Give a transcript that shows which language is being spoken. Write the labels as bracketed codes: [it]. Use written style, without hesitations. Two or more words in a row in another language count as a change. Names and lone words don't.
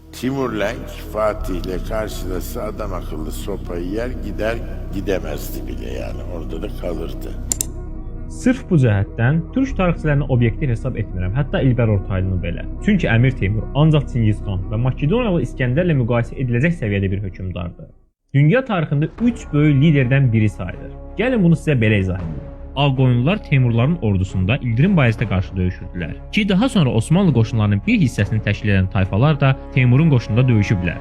[tr] Timurlenk Fatih'le karşılasa adam akıllı sopayı yer gider gidemezdi bile, yani orada da kalırdı. [az] Sırf bu cəhətdən türk tarixçilərini obyektiv hesab etmirəm, hətta İlber Ortaylını belə. Çünki Əmir Teymur ancaq Çingiz xan və Makedoniyalı İskəndərlə müqayisə ediləcək səviyyədə bir hökmdardır. Dünya tarixində 3 böyük liderdən biri sayılır. Gəlin bunu sizə belə izah edeyim. Ağqoyunlular Teymurların ordusunda İldirim Bayezdə qarşı döyüşürdülər ki, daha sonra Osmanlı qoşunlarının bir hissəsini təşkil edən tayfalar da Teymurun qoşununda döyüşüblər.